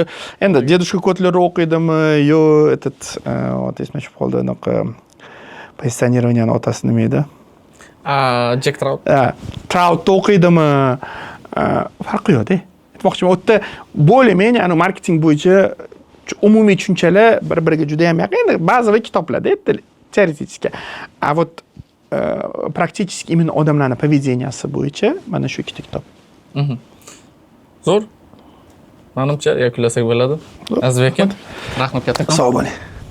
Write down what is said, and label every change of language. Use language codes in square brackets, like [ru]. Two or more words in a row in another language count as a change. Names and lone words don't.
[uz] Endi Dedushka Kotlerni o'qiydimi yo ot esmashib qoldi, anaqa pozitsionirovaniyaning otasi nima edi? Jack Trout. Troutni o'qiydimi, farqi yo'q-da. Aytmoqchiman, u yerda bo'lmaydi, marketing bo'yicha umumiy tushunchalar bir-biriga juda ham yaqin. Endi ba'zi kitoblarda teoretik. [ru] A вот практически именно [uz] odamlarning поведенияsi bo'yicha mana shu ikkita kitob. Zo'r. Menimcha yakunlasak bo'ladi. Azizbek aka, rahmat katta. Sog' bo'ling.